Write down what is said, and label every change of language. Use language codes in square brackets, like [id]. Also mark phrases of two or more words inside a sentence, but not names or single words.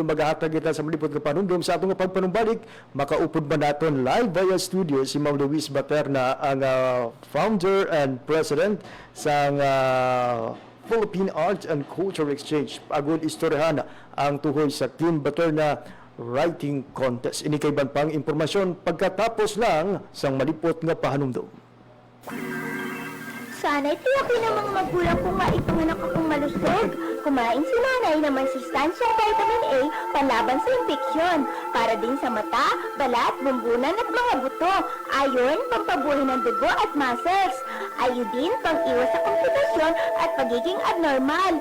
[hil] Maghahatag kita sa malipot ka panundom sa atong pagpanumbalik. Makaupod pa natin [en] live via studio [hil] si Ma'am Luis Baterna, ang [en] founder and president [hil] sa Philippine Arts and Culture Exchange. Agud istoryahan ang tuhoy sa Kim Baterna Writing Contest. Ini kay pang impormasyon pagkatapos lang sang malipot nga pahanumdom. [tl] Sana'y tiyakin ng mga magulang kung maipanganak akong malusog. Kumain si nanay ng may sustansyang vitamin A panlaban sa impeksyon. Para din sa mata, balat, bumbunan at mga buto. Ayon, pampabuhay ng dugo at muscles. Ayodin, pang-iwas sa komplikasyon at pagiging abnormal.